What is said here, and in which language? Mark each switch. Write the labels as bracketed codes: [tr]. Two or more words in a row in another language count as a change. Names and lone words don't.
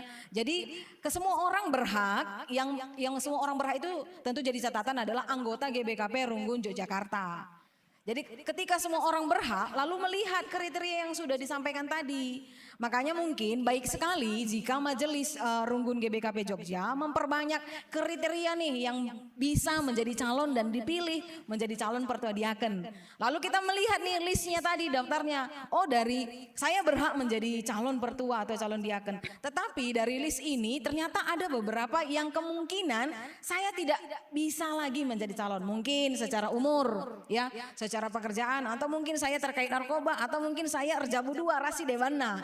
[id] Jadi ke semua orang berhak, yang semua orang berhak itu tentu jadi catatan adalah anggota GBKP Runggun Yogyakarta. Jadi ketika semua orang berhak lalu melihat kriteria yang sudah disampaikan tadi. Makanya mungkin baik sekali jika Majelis Runggun GBKP Jogja memperbanyak kriteria nih yang bisa menjadi calon dan dipilih menjadi calon pertua diaken. Lalu kita melihat nih listnya tadi daftarnya. Oh dari saya berhak menjadi calon pertua atau calon diaken. Tetapi dari list ini ternyata ada beberapa yang kemungkinan saya tidak bisa lagi menjadi calon. Mungkin secara umur ya, secara pekerjaan atau mungkin saya terkait narkoba atau mungkin saya [btx] erjabu dua rasi dewana.